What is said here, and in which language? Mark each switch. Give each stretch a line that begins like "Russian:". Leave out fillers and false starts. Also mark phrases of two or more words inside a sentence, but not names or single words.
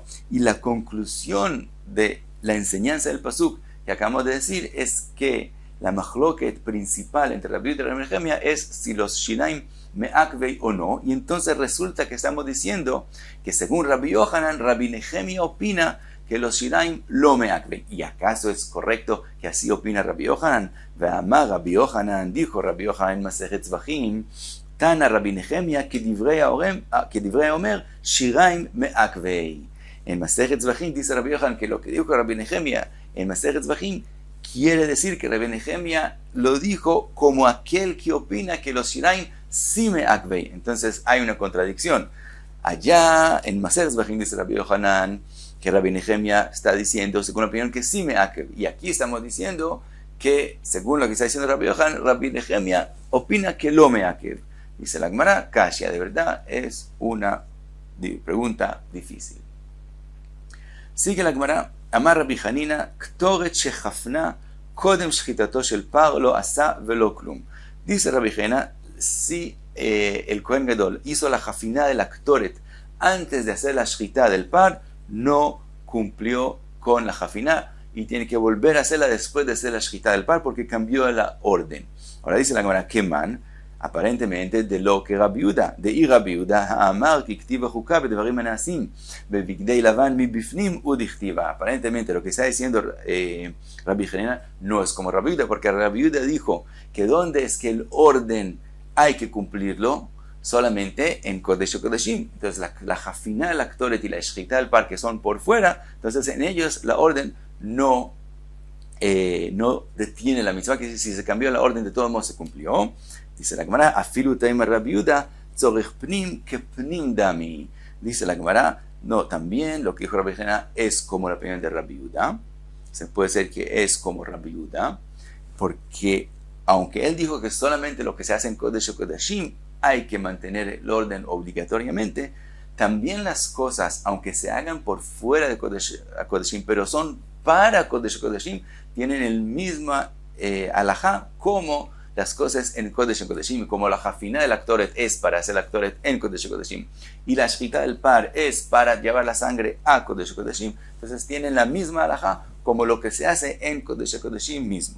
Spanish: Y la conclusión de la enseñanza del pasuk que acabamos de decir es que la machloket principal entre Rabbi Yehuda y Rabbi Nehemia es si los
Aramaic: שיריים מעכבי
Spanish: o no, y entonces resulta que estamos diciendo que según Rabbi Yochanan, Rabbi Nehemia opina que los
Aramaic: שיריים לא מעכבי.
Spanish: ¿Y acaso es correcto que así opina Rabbi Yochanan?
Aramaic: ואמר רבי יוחנן,
Spanish: dijo Rabbi Yochanan en Masechet Zvachim,
Aramaic: תנא רבי נחמיה
Spanish: que
Aramaic: דברי אומר שיריים מעכבי.
Spanish: En Masechet Zvachim dice Rabbi Yochanan que lo que dijo Rabbi Nehemia en Masechet Zvachim quiere decir que Rabbi Nehemia lo dijo como aquel que opina que los shiraim si me akvei. Entonces hay una contradicción. Allá en Maser Zvachim dice Rabbi Yohanan que Rabbi Nehemia está diciendo, según la opinión, que sí me akvev. Y aquí estamos diciendo que, según lo que está diciendo Rabbi Yohanan, Rabbi Nehemia opina que lo me akvev. Dice la Gemara, Kashia, de verdad es una pregunta difícil. Sigue la Gemara,
Hebrew: אמר רבי חנינא, קטורת שחפנה קודם שחיטתו של פר לא עשה ולא כלום.
Spanish: Dice Rabbi Hanina, si el Kohen Gadol hizo la jafina de la Ktoret antes de hacer la shchita del par, no cumplió con la jafina y tiene que volver a hacerla después de hacer la shchita del par porque cambió la orden. Ahora dice la Gemara, Keman, aparentemente de lo que Rabbi Yehuda, de Rabbi Yehuda,
Aramaic: האמר כי כתיבא חוקה בדברים הנעשים בבגדי לבן מבפנים ודכתיבא.
Spanish: Aparentemente lo que está diciendo Rabbi Hanina no es como Rabbi Yehuda, porque Rabbi Yehuda dijo que donde es que el orden hay que cumplirlo solamente en Kodesh Kodeshim. Entonces la jafina, la Ktoret y la shchita del par que son por fuera, entonces en ellos la orden no detiene la mitzvah, que si se cambió la orden de todos modos se cumplió. Dice la Gemara,
Aramaic: אפילו תימא רבי יהודה צורך פנים כ פנים דמי.
Spanish: Dice la Gemara, no, también lo que dijo Rabbi Hanina es como la opinión de Rabbi Yehuda. Se puede ser que es como Rabbi Yehuda, porque aunque él dijo que solamente lo que se hace en Kodesh Kodashim hay que mantener el orden obligatoriamente, también las cosas, aunque se hagan por fuera de Kodesh Kodashim, pero son para Kodesh Kodashim, tienen el mismo alajá como las cosas en Kodesh Kodeshim, como la jafina de la Ktoret es para hacer la Ktoret en Kodesh Kodeshim y la shchita del par es para llevar la sangre a Kodesh Kodeshim, entonces tienen la misma alajá como lo que se hace en Kodesh Kodeshim mismo.